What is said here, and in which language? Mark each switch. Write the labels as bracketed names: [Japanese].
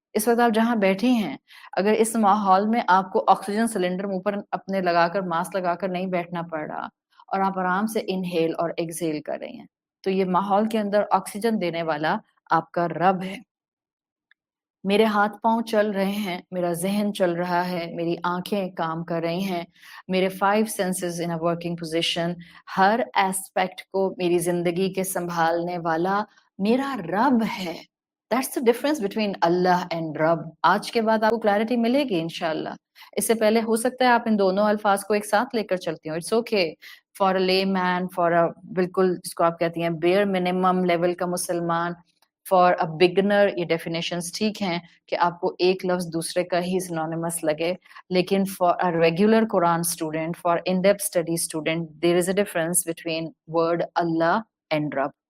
[Urdu] اس وقت آپ جہاں بیٹھی ہیں, اگر اس ماحول میں آپ کو آکسیجن سلنڈر منہ پر اپنے لگا کر, ماسک لگا کر نہیں بیٹھنا پڑ رہا اور آپ آرام سے انہیل اور ایکسیل کر رہی ہیں, تو یہ ماحول کے اندر آکسیجن دینے والا آپ کا رب ہے. میرے ہاتھ پاؤں چل رہے ہیں, میرا ذہن چل رہا ہے, میری آنکھیں کام کر رہی ہیں, میرے 5 senses [English] in a working position, [Urdu] Hare aspect کو میری زندگی کے سنبھالنے والا میرا رب ہے. [English] That's the difference between Allah and Rab. [Urdu] آج کے بعد آپ کو کلیئرٹی ملے گی انشاءاللہ. اس سے پہلے ہو سکتا ہے آپ ان دونوں الفاظ کو ایک ساتھ لے کر چلتی ہوں. [English] It's okay for a [Urdu] layman, for a بالکل جس کو آپ کہتی ہیں bare minimum لیول کا مسلمان, [English] for a beginner [Urdu] یہ ڈیفینیشنز ٹھیک ہیں کہ آپ کو ایک لفظ دوسرے کا ہی سینونیمس لگے, لیکن [English] For a regular Quran student, for in depth study student, there is a difference between word Allah and Rab.